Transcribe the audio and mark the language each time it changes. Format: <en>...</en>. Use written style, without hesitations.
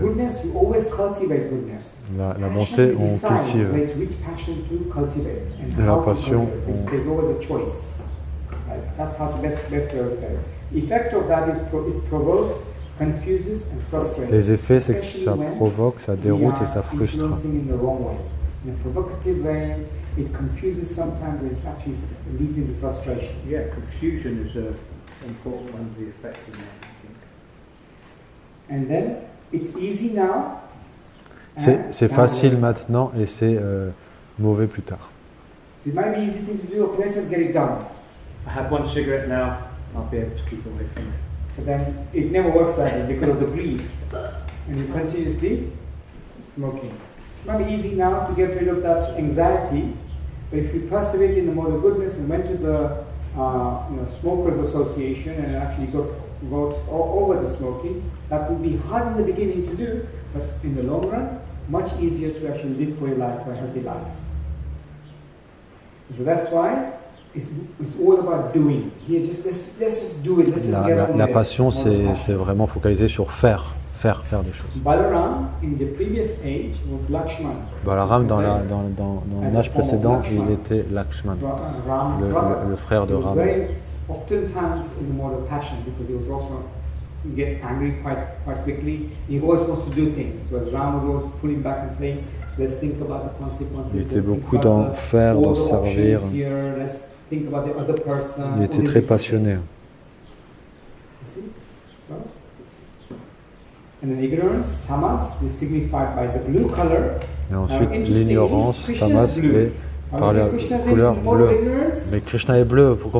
<en>Goodness, you always cultivate goodness.</en> <fr>La bonté, on cultive.</fr> <en>Which passion to cultivate and</en> <fr>Et la</fr> <en>how</en> <fr>passion,</fr> <en>to cultivate. There's always a choice. Right? That's how to best cultivate. Effect of that is it provokes, confuses and frustrates.</en> <fr>Les effets, c'est que ça provoque, ça déroute et ça frustre.</fr> <en>In the wrong way. In a provocative way, it confuses sometimes, and it actually leads into frustration. Yeah, confusion is a important one to the effect of that, I think. And then it's easy now.</en> <fr>C'est facile maintenant et c'est mauvais plus tard.</fr> <en>So it might be easy thing to do. Okay, let's just get it done. I have one cigarette now. I'll be able to keep away from it. But then it never works like that because of the greed, and you continuously smoking. It might be easy now to get rid of that anxiety, but if you persevere in the mode of goodness and went to the Smokers Association and actually got over the smoking, that would be hard in the beginning to do, but in the long run, much easier to actually live for your life, for a healthy life. So that's why it's all about doing. Here, let's just do it.</en> <fr>La passion, c'est vraiment focalisé sur faire des choses.</fr> <en>Balaram, in the previous age, was Lakshman.</en> <fr>Balaram, dans l'âge précédent, il était Lakshman, le frère de Ram.</fr> <en>Oftentimes in the mode of passion, because he was also get angry quite quickly. He always wants to do things. Whereas Ram would always pull him back and say, "Let's think about the consequences."</en> <fr>Il était beaucoup d'en faire, d'en servir.</fr> <en>Think about the other person.</en> <fr>Il était très passionné.</fr> <en>And then ignorance, tamas, is signified by the blue color.</en> <fr>Et ensuite, l'ignorance, tamas, est par la couleur bleue. Mais Krishna est bleu.</fr>